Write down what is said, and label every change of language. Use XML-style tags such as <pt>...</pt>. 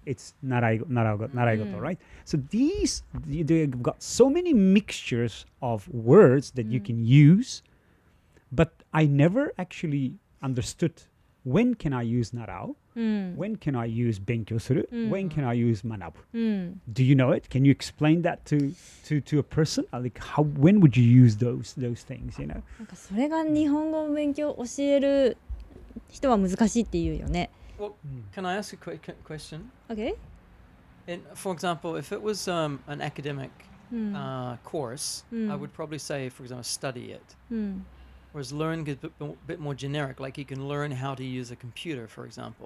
<en>It's naraigoto, right? So they've got so many mixtures of words that you can use, but I never actually understood when can I use narao,</en> <ja>うん。</ja> <en>when can I use benkyo suru, when can I use manabu.</en> <ja>うん。</ja> <en>Do you know it? Can you explain that to a person? Like when would you use those things, you know?</en> <ja>なんかそれが日本語を勉強教える人は難しいって言うよね。</ja> <en>Well, can I ask a quick question? Okay? For example, if it was an academic</en> <ja>うん。</ja> <en>course, I would probably say, for example, study it.</en> <ja>うん。</ja> <en>Whereas learn is a bit more generic, like you can learn how to use a computer, for example.</en>